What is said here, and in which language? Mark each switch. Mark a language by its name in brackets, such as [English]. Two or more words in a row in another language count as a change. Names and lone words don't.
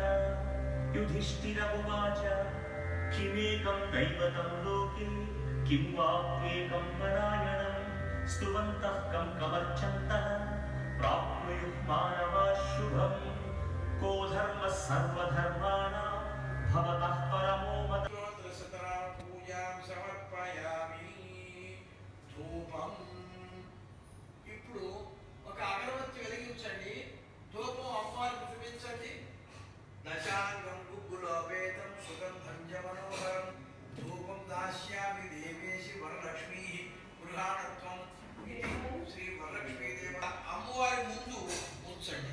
[Sanskrit] युधिष्ठिर उवाच किमेकं दैवतं लोके किं वाप्येकं परायणं स्तुवन्तः कं कमर्चन्तः प्राप्नुयुः मानवाः शुभं को धर्मः सर्वधर्माणां भवतः परमो मतः। पूजां समर्पयामि ధూపం। [Telugu] ఇప్పుడు ఒక అగరబత్తి వెలిగించండి, ధూపం అమ్మవారికి చూపించండి। [Sanskrit] దశాంగం గుగ్గులోపేతం సుగంధం చ మనోహరం ధూపం దాస్యామి దేవేశి వరలక్ష్మీ గృహాణత్వం [Telugu] ఇది శ్రీ వరలక్ష్మీదేవ అమ్మవారి ముందు ఉంచండి।